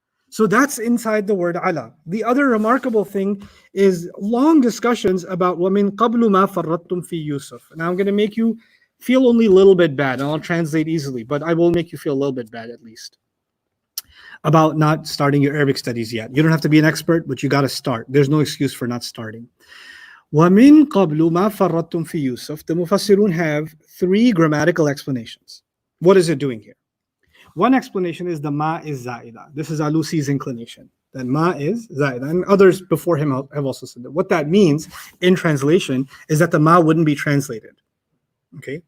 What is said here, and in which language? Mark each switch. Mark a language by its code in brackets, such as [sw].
[en] So that's inside the word ala. The other remarkable thing is long discussions about [ar] وَمِن قَبْلُ مَا فَرَّطْتُمْ فِي [en] Yusuf. Now I'm going to make you feel only a little bit bad, and I'll translate easily, but I will make you feel a little bit bad at least about not starting your Arabic studies yet. You don't have to be an expert, but you got to start. There's no excuse for not starting. [ar] وَمِن قَبْلُ مَا فَرَّطْتُمْ فِي Yusuf. [en] The Mufassirun have 3 grammatical explanations. What is it doing here? One explanation is the ma is zaida. This is Alusi's inclination. That ma is zaida. And others before him have also said that. What that means in translation is that the ma wouldn't be translated. Okay?